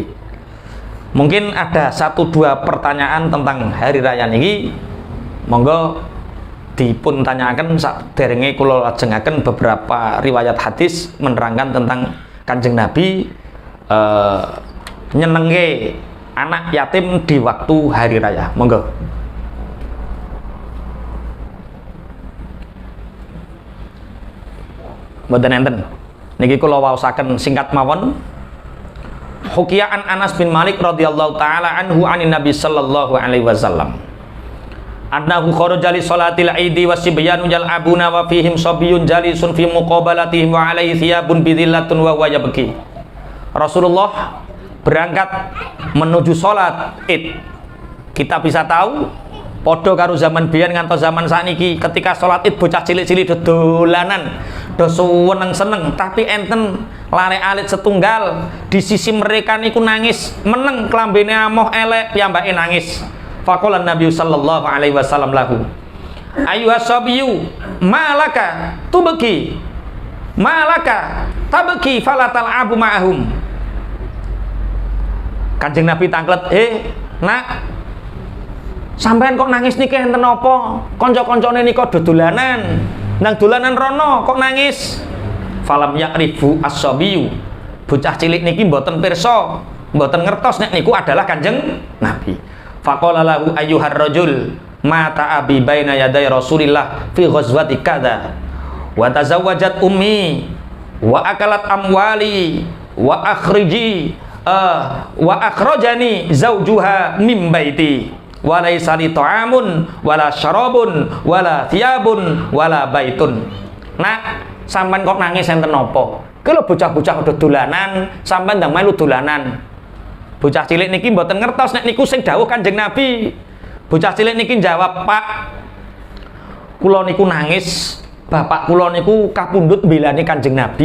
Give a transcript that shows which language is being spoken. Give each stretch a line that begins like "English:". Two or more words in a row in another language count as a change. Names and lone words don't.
Indonesian: Mungkin ada 1-2 pertanyaan tentang Hari Raya niki.
Javanese: Monggo dipun tanyakan saderenge kula lajengaken
Indonesian: beberapa riwayat hadis menerangkan tentang Kanjeng Nabi nyenenge anak yatim di waktu hari raya.
Javanese: Monggo. Mboten enten. Niki kula waosaken singkat mawon.
Arabic: حكي عن أنس بن مالك رضي الله تعالى عنه عن النبي صلى الله عليه وسلم. أنه خرج لصلاة العيد والصبيان يلعبون وفيهم صبي جالس في مقابلتهم وعليه ثياب بذلة وهو يبكي.
Indonesian: Rasulullah berangkat menuju salat Id. Kita bisa tahu
Javanese: padha karo zaman biyen ngantos zaman sakniki
Indonesian: ketika salat Id
Javanese: bocah cilik-cilik dolanan, do seneng-seneng, tapi enten lare alit setunggal
Indonesian: di sisi mereka
Javanese: niku nangis, meneng klambene amoh elek piyambake nangis.
Arabic: فقال النبي صلى الله عليه وسلم له أيها الصبي ما لك تبكي ما لك تبكي فلا تلعب معهم.
Javanese: Kanjeng Nabi tanglet, nak, sampean kok nangis niki enten napa? Kanca-kancane nika dolanan nang dolanan rono kok nangis.
Arabic: فلم يعرف الصبي,
Javanese: bocah cilik niki mboten pirsa, mboten ngertos nek niku adalah Kanjeng Nabi.
Arabic: فقال له أيها الرجل مات أبي بين يدي رسول الله في غزوة كذا وتزوجت أمي وأكلت أموالي وأخرجني زوجها من بيتي وليس لي طعام ولا شراب ولا ثياب ولا بيت.
Javanese: Nak, sampean kok nangis enten napa? Ki lho bocah-bocah udah dolanan, sampean ndang melu dolanan. Bocah cilik niki mboten ngertos nek niku sing dawuh Kanjeng Nabi. Bocah cilik niki jawab, "Pak, kula niku nangis, bapak kula niku kapundhut mbelani Kanjeng Nabi.